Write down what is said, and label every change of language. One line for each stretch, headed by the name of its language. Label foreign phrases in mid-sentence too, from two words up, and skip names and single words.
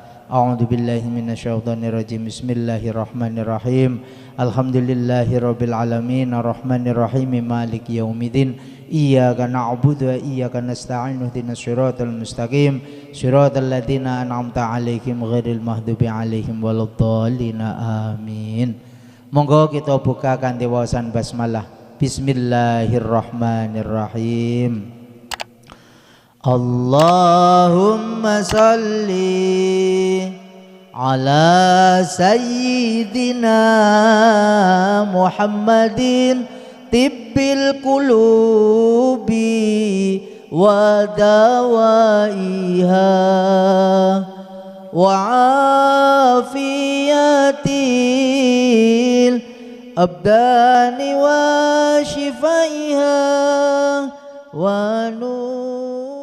Arabic: أعوذ بالله من الشيطان الرجيم. بسم الله الرحمن الرحيم. الحمد لله رب العالمين الرحمن الرحيم مالك يوم الدين. إياك نعبد وإياك نستعين اهدنا الصراط المستقيم صراط الذين أنعمت عليهم غير المغضوب عليهم ولا الضالين. Amin.
Javanese: Monggo kita buka kanthi wawasan basmalah.
Arabic: Bismillahirrahmanirrahim. اللهم صل على سيدنا محمد طب القلوب ودوائها وعافية الأبدان وشفائها ونور